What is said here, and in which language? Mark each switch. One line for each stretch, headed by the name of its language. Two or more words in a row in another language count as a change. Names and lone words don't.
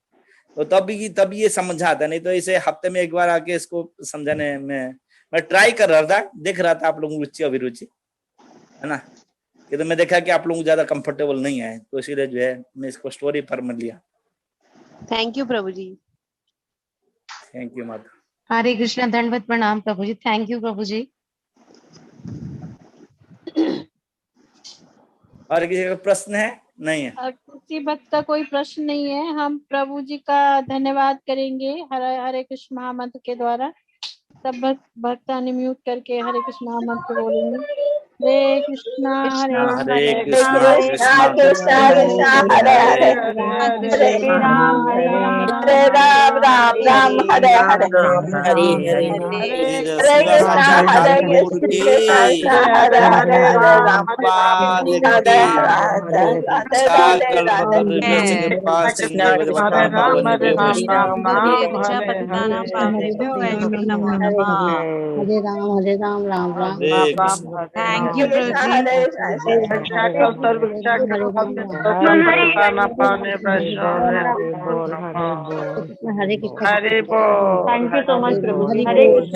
Hindi: तो तब ये समझ आता, नहीं तो इसे हफ्ते में एक बार आके इसको समझाने में मैं ट्राई कर रहा था, देख रहा था आप लोगों की रुचि अभिरुचि, है ना, कि तो मैं देखा कि आप लोग ज्यादा कंफर्टेबल नहीं है, तो इसीलिए जो है मैं इसको स्टोरी पर में लिया।
English: thank you
Hindi: प्रभु जी।
English: thank you माता।
Hindi: हरे कृष्णा, दंडवत प्रणाम प्रभु जी।
English: thank you
Hindi: प्रभु जी। और किसी का प्रश्न है? नहीं है। किसी भक्त का कोई प्रश्न नहीं है। हम प्रभु जी का धन्यवाद करेंगे हरे हरे कृष्ण महामंत्र के द्वारा। सब भक्त अनम्यूट करके हरे कृष्ण महामंत्र बोलेंगे। हरे कृष्णा हरे हरे हरे कृष्णा कृष्णा कृष्णा कृष्णा हरे हरे हरे राम हरे राम हरे राम राम राम हरे हरे हरे हरे हरे हरे श्रीवास कृष्णा आचार्य हरे ठाकुर कृष्ण की कृष्णा हरे हरे हरे राम पाद हरे की राधे राधे राधे साकल राधे
Sanskrit: भक्त कृपा सिंधु पतितानां पावनेभ्यो
Hindi: हरे राम राम राम हरे कृष्ण
English: thank you
Hindi: हरे प्रभु कृष्णा जी। हरे हरे कृष्ण
English: thank you so much
Hindi: प्रभु जी। हरे कृष्णा।